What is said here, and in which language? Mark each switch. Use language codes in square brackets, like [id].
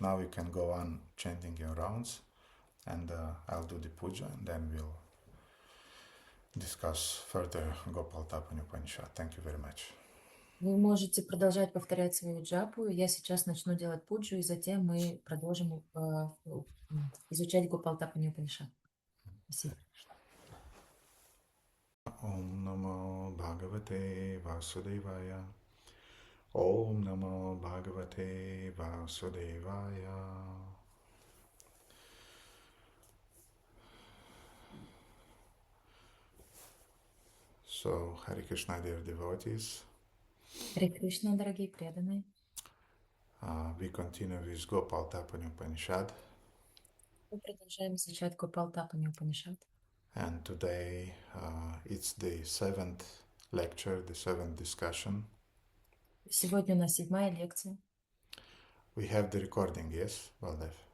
[en] Now you can go on chanting your rounds and I'll do the puja and then we'll discuss further Gopal Tapani Upanishad. Thank you very much. [ru] Вы можете продолжать повторять свою джапу. Я сейчас начну делать пуджу, и затем мы продолжим изучать Гопалтапани Упанишад. Спасибо. [sa] Om Namo Bhagavate Vasudevaya. Om Namo Bhagavate Vasudevaya. [en] So, Hare Krishna, dear devotees. [ru] Харе Кришна, дорогие преданные. [en] We continue with Gopal Tapani Upanishad. [ru] Мы продолжаем изучать Гопалтапани Упанишад. [en] And today it's the seventh lecture, the seventh discussion. [ru] Сегодня у нас 7-я лекция. [en] We have the recording, yes, Baldev?